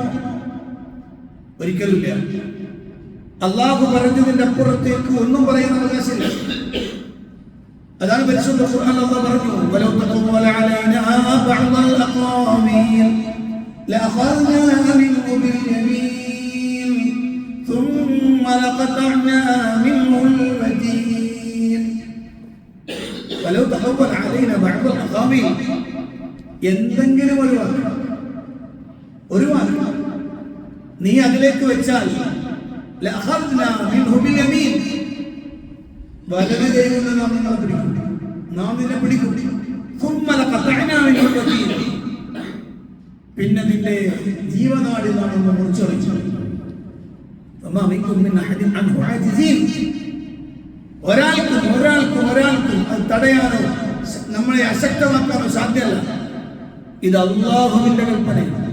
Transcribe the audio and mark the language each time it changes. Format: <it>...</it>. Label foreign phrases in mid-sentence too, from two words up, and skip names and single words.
<ml>ഒരിക്കലുമില്ല. അല്ലാഹു പറഞ്ഞതിന്റെ അപ്പുറത്തേക്ക് ഒന്നും പറയാൻ അവകാശമില്ല. അതാണ് പരിശുദ്ധ ഖുർആൻ അല്ലാഹു പറഞ്ഞു:</ml> <ar>ولو تقول علينا بعض الأقاويل لأخذنا منه باليمين ثم لقطعنا منه الوتين ولو تقول علينا بعض الأقاويل.</ar> <ml>എന്തെങ്കിലും ഒരു വാക്ക് നീ അതിലേക്ക് വെച്ചാൽ</ml> <ar>لأخذنا منه باليمين,</ar> <ml>വലത് കൈകൊണ്ട് നാം നിന്നെ പിടിക്കും.</ml> <ar>ثم لقطعنا منه الوتين,</ar> <ml>പിന്നെ നിന്റെ ജീവനാടി നാം മുറിച്ചെറിഞ്ഞു. ഒരാൾക്കും അത് തടയാനോ നമ്മളെ അശക്തമാക്കാനോ സാധ്യമല്ല. ഇത് അല്ലാഹുവിന്റെ കൽപ്പനയാണ്.</ml>